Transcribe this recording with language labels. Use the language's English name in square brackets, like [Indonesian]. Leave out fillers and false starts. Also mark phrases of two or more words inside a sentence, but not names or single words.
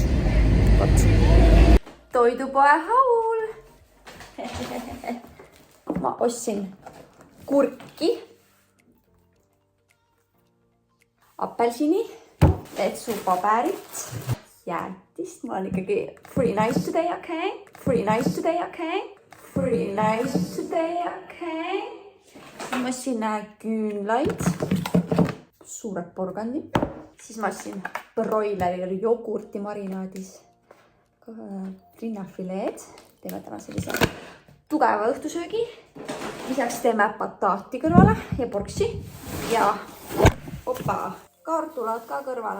[Estonian] Vot. Toidupoe haul. Ma ostsin kurki, apelsini, vetsupaberit, jäätist. Mul on ikkagi [English] pretty nice today, okay? Pretty nice today, okay? Pretty nice today, okay? [Estonian] Ma ostsin küünlaid, suured porgandid. Siis ma ostsin broileri jogurti marinaadis, linnafileed. Teeme täna sellise tugeva õhtusöögi. Lisaks teeme pataati kõrvale ja porksi ja kaartulad ka kõrvale.